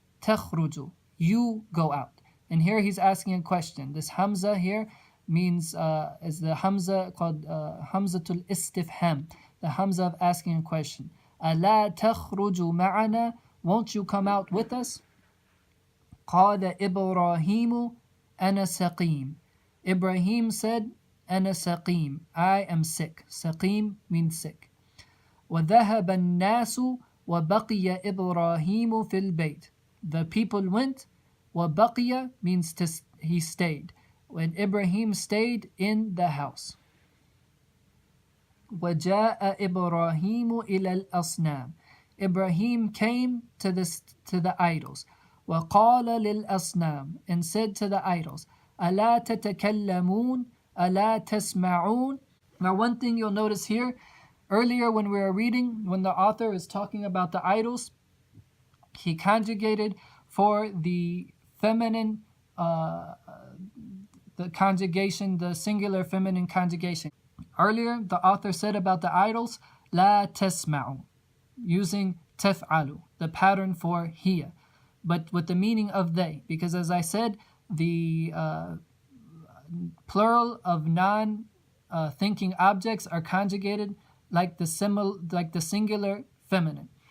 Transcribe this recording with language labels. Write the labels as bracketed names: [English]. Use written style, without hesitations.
[English] تخرج, you go out. And here he's asking a question. This hamza here means is the hamza called hamzatul istifham, the hamza of asking a question. [Arabic] ألا تخرج معنا, [English] won't you come out with us? [Arabic] قال إبراهيم أنا سقيم, [English] Ibrahim said, [Arabic] أنا سقيم, [English] I am sick. سقيم means sick. [Arabic] وذهب الناس وبقي إبراهيم في البيت, [English] the people went. وبقي means he stayed, when Ibrahim stayed in the house. [Arabic] وَجَاءَ إِبْرَاهِيمُ إِلَى الْأَصْنَامِ, [English] Ibrahim came to the idols. [Arabic] وَقَالَ لِلْأَصْنَامِ, [English] and said to the idols, [Arabic] أَلَا تَتَكَلَّمُونَ أَلَا تَسْمَعُونَ. [English] Now one thing you'll notice here, earlier when we were reading, when the author is talking about the idols, he conjugated for the feminine the conjugation, the singular feminine conjugation. Earlier, the author said about the idols, لا تسمعوا, using تفعلوا, the pattern for hiya, but with the meaning of they, because as I said, the plural of non-thinking objects are conjugated like the singular feminine.